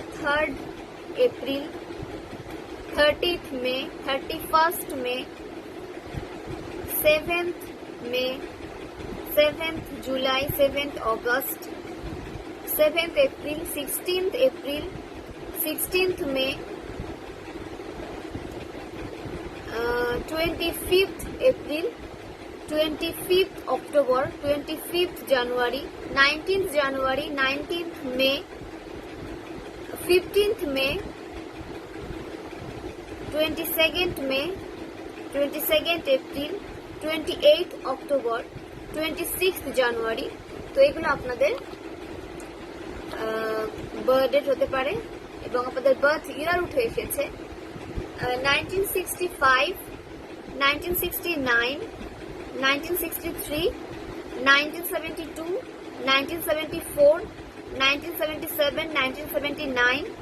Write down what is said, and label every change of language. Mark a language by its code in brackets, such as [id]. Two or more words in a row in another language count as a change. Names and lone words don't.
[en] 3rd April, 30th May, 31st May, 7th May, 7th July, 7th August, 7th April, 16th April, 16th May, 25th April, 25th October, 25th January, 19th January, 19th May, 15th May, 22nd May, 22nd April, 28th October, 26th January। [bn] তো এগুলো আপনাদের [en] birth date [bn] হতে পারে এবং আপনাদের [en] birth year [bn] উঠে এসেছে 1965, 1969, 1963, 1972, 1974, 1977, 1979,